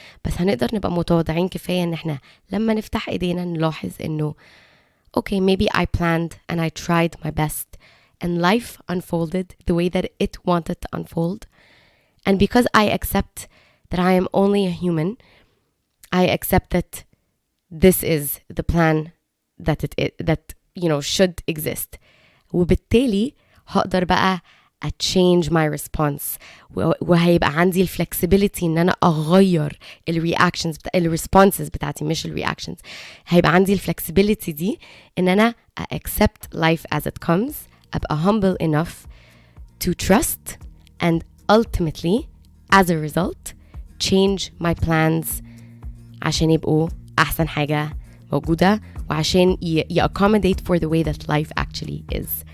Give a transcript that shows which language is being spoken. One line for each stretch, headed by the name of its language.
Arabic: بس هنقدر نبقى متواضعين كفاية ان احنا لما نفتح ايدينا نلاحظ انه
English: okay, maybe I planned and I tried my best and life unfolded the way that it wanted to unfold. And because I accept that I am only a human, I accept that this is the plan that should exist.
Arabic: وبالتالي هقدر بقى
English: change my response
Arabic: وهيبقى عندي flexibility ان انا اغير responses بتاعتي مش reactions. هيبقى عندي
English: flexibility
Arabic: دي ان انا
English: accept life as it comes,
Arabic: ابقى
English: humble enough to trust, and ultimately as a result change my plans
Arabic: عشان يبقوا احسن حاجة موجودة وعشان
English: accommodate for the way that life actually is.